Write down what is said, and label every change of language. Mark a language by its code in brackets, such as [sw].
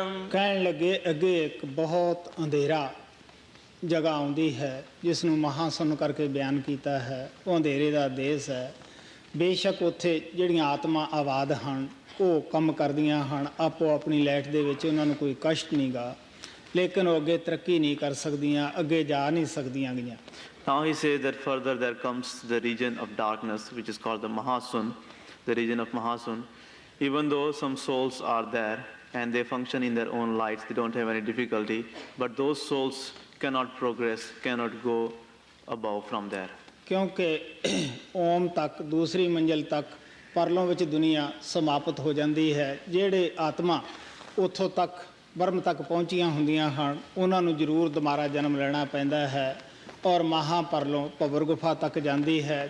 [pa] ਕਹਿਣ ਲੱਗੇ ਅੱਗੇ ਇੱਕ ਬਹੁਤ ਅੰਧੇਰਾ ਜਗ੍ਹਾ ਆਉਂਦੀ ਹੈ ਜਿਸ ਨੂੰ ਮਹਾਸੁਨ ਕਰਕੇ ਬਿਆਨ ਕੀਤਾ ਹੈ। ਉਹ ਅੰਧੇਰੇ ਦਾ ਦੇਸ਼ ਹੈ। ਬੇਸ਼ੱਕ ਉੱਥੇ ਜਿਹੜੀਆਂ ਆਤਮਾ ਆਬਾਦ ਹਨ ਉਹ ਕੰਮ ਕਰਦੀਆਂ ਹਨ ਆਪੋ ਆਪਣੀ ਲਾਈਟ ਦੇ ਵਿੱਚ, ਉਹਨਾਂ ਨੂੰ ਕੋਈ ਕਸ਼ਟ ਨਹੀਂ ਗਾ, ਲੇਕਿਨ ਉਹ ਅੱਗੇ ਤਰੱਕੀ ਨਹੀਂ ਕਰ ਸਕਦੀਆਂ, ਅੱਗੇ ਜਾ ਨਹੀਂ ਸਕਦੀਆਂ ਗਈਆਂ। [en] Now he says that further there comes the region of darkness, which is called the Mahasun, the region of Mahasun. Even though some souls are there and they function in their own lights, they don't have any difficulty, but those souls cannot progress, cannot go above from there. [pa] ਕਿਉਂਕਿ ਓਮ ਤੱਕ ਦੂਸਰੀ ਮੰਜ਼ਿਲ ਤੱਕ ਪਰਲੋਂ ਵਿੱਚ ਦੁਨੀਆ ਸਮਾਪਤ ਹੋ ਜਾਂਦੀ ਹੈ। ਜਿਹੜੇ ਆਤਮਾ ਉੱਥੋਂ ਤੱਕ ਬ੍ਰਹਮ ਤੱਕ ਪਹੁੰਚੀਆਂ ਹੁੰਦੀਆਂ ਹਨ ਉਹਨਾਂ ਨੂੰ ਜ਼ਰੂਰ ਦੁਬਾਰਾ ਜਨਮ ਲੈਣਾ ਪੈਂਦਾ ਹੈ ਔਰ ਮਹਾਪਰਲੋਂ ਭਵਰ ਗੁਫਾ ਤੱਕ ਜਾਂਦੀ ਹੈ।